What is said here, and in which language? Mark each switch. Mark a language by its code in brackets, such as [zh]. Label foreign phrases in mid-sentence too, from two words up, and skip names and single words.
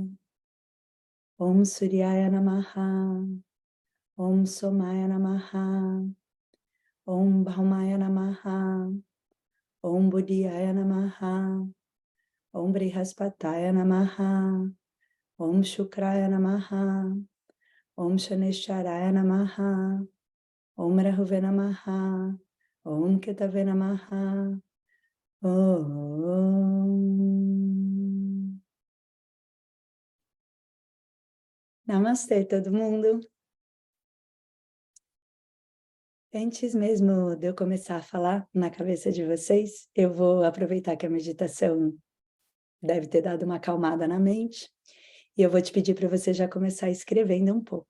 [sa] ॐ सूर्याय नमः, ॐ सोमाय नमः, ॐ भौमाय नमः, ॐ बुधाय नमः, ॐ बृहस्पतय नमः, ॐ शुक्राय नमः, ॐ शनिशराय नमः, ॐ राहुवे नमः, ॐ केतवे नमः, ॐ. [pt] Namastê, todo mundo. Antes mesmo de eu começar a falar na cabeça de vocês, eu vou aproveitar que a meditação deve ter dado uma acalmada na mente, e eu vou te pedir para você já começar escrevendo um pouco.